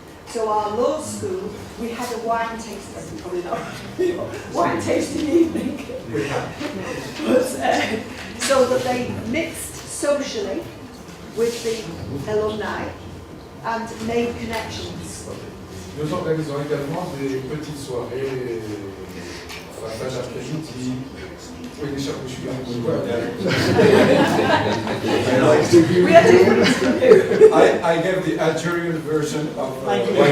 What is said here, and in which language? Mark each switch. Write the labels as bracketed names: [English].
[English] So our law school, we had a wine tasting, probably not, wine tasting evening. But, so that they mixed socially with the alumni and made connections. [French] Nous organisons également des petites soirées à la fin d'après-midi. Oui, les charcuteries, je suis [English] We are different. I gave the Algerian version of wine